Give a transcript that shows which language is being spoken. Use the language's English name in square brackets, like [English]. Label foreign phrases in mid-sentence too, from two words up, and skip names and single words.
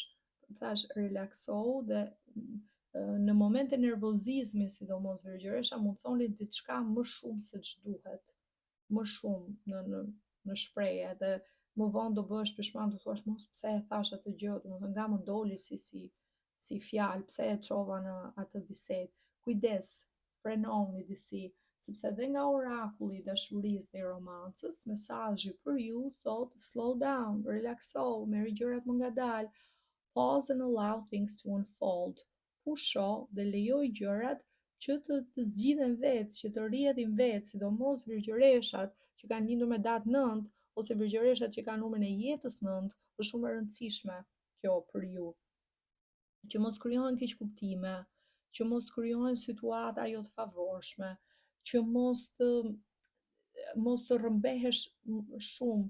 [Albanian] Thash relaksohu dhe në momente nervozizmi, sidomos Virgjëresha, mund thoni diçka më shumë se ç'duhet, më shumë në shprehje dhe më vonë do bëhesh pishman, do thuash mos pse e thash atë gjë, domethënë nga më doli si fjalë, pse e çova në atë bisedë. Kujdes, frenoni disi, sepse edhe nga orakulli i dashurisë dhe i romancës, mesazhi për ju thotë [English] slow down, [Albanian] relaksohu, merri gjërat më ngadalë, [English] pause and allow things to unfold. [Albanian] Pusho dhe lejoj gjërat që të zgjidhen vetë, që të rrjedhin vetë, sidomos Virgjëreshat që kanë lindur me datë 9 ose Virgjëreshat që kanë numrin e jetës 9, është shumë e rëndësishme kjo për ju. Që mos krijohen keqkuptime, që mos krijohen situata jo të favorshme, që mos të rrëmbehesh shumë.